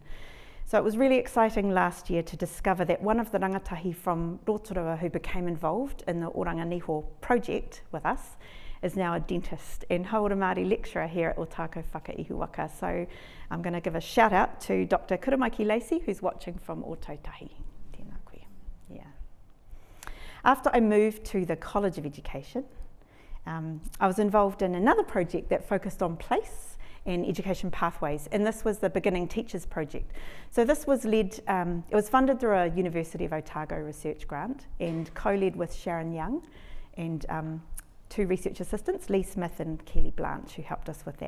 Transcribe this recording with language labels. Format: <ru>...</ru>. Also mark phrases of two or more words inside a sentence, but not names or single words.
<en>So it was really exciting last year to discover that one of the rangatahi from Rotorua who became involved in the Oranga Niho project with us is now a dentist and</en> <mi>Hauora Māori</mi> <en>lecturer here at Otago Whakaihuwaka. So I'm going to give a shout out to Dr. Kuramaiki Lacey, who's watching from Ōtautahi.</en> <mi>Tēnā koe.</mi> <en>Yeah. After I moved to the College of Education, I was involved in another project that focused on place and education pathways, and this was the Beginning Teachers Project. So this was led, it was funded through a University of Otago research grant and co-led with Sharon Young and two research assistants, Lee Smith and Kelly Blanche, who helped us with that.</en>